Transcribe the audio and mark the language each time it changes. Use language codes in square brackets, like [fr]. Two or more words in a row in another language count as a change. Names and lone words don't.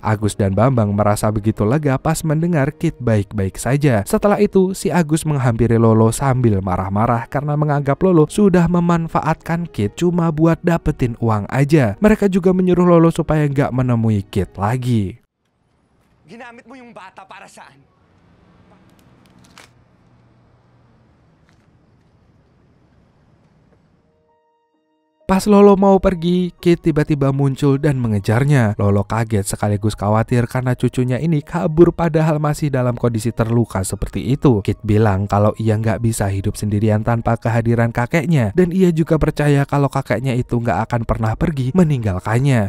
[id] Agus dan Bambang merasa begitu lega pas mendengar Kit baik-baik saja. Setelah itu, si Agus menghampiri Lolo sambil marah-marah karena menganggap Lolo sudah memanfaatkan Kit cuma buat dapetin uang aja. Mereka juga menyuruh Lolo supaya nggak menemui Kit lagi. [tl] Ginamit mo yung bata para saan? [id] Pas Lolo mau pergi, Kit tiba-tiba muncul dan mengejarnya. Lolo kaget sekaligus khawatir karena cucunya ini kabur padahal masih dalam kondisi terluka seperti itu. Kit bilang kalau ia nggak bisa hidup sendirian tanpa kehadiran kakeknya, dan ia juga percaya kalau kakeknya itu nggak akan pernah pergi meninggalkannya.